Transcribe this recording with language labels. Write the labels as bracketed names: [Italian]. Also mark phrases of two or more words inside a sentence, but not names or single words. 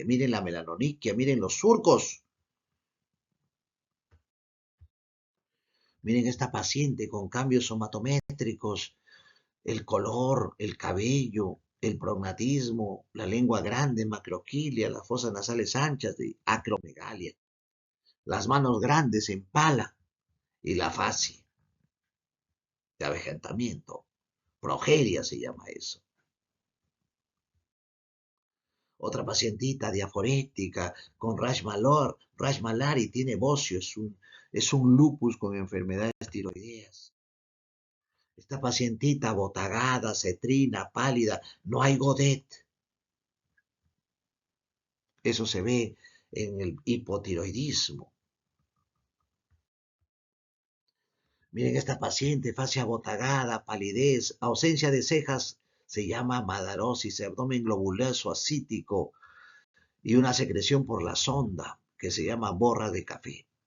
[Spanish] Miren la melanoniquia, miren los surcos. Miren esta paciente con cambios somatométricos, el color, el cabello, el prognatismo, la lengua grande, macroquilia, las fosas nasales anchas de acromegalia, las manos grandes en pala y la fase de avejentamiento. Progeria se llama eso. Otra pacientita diaforética con rash malari, tiene bocio, es un lupus con enfermedades tiroideas. Esta pacientita botagada, cetrina, pálida, no hay Godet. Eso se ve en el hipotiroidismo. Miren esta paciente, fascia botagada, palidez, ausencia de cejas, se llama madarosis, abdomen globuloso ascítico y una secreción por la sonda que se llama borra de café.